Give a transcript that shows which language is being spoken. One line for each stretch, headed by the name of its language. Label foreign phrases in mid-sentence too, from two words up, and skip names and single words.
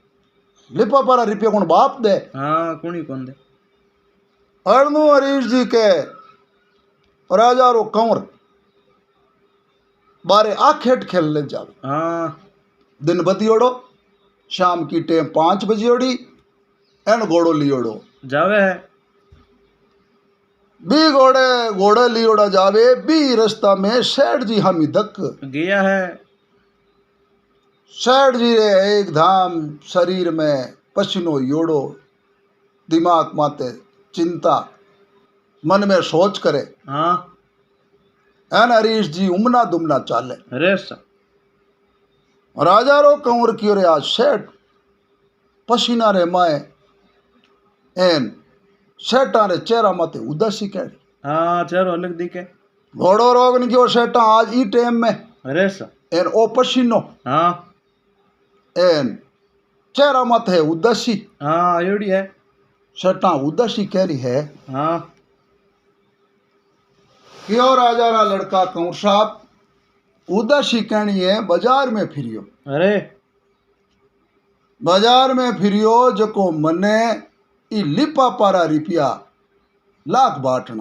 Marwari: लिफाफा रुपया कौन बाप दे। हाँ कौन ही कौन दे। अरनू हरीश जी के राजा रो कंवर बारे आखेट खेलने जावे। हाँ दिन बतियोड़ो शाम की टेम 5 बजियोड़ी एन घोड़ो लियोड़ो जावे है। बी घोड़े लियोड़ा जावे बी रास्ता में सेठ जी हम धक गया है। सेठ जी रे एक धाम शरीर में पसीनो योड़ो दिमाग माते चिंता मन में सोच करे। हाँ एन हरीश जी उमना दुमना चाले। अरे सर राजा रो कंवर की रे आज सेठ पसीना रे माए एन सेठा रे चेहरा माते उदासी कैडी। हाँ चलो अलग दिखे। घोड़ो रोग ने क्यों सेठा आज ई टाइम में अरे सर एन ओ पसीनो हाँ एन चेहरा माते है उदासी। हाँ आयोड़ी है। सेठा उदासी कह रही है। हाँ क्यों राजा रा लड़का कंवर साहब उदासी कहनी है बाजार में फिरियो। अरे बाजार में फिरियो जको मने ई लिफाफा रुपया लाख बांटना।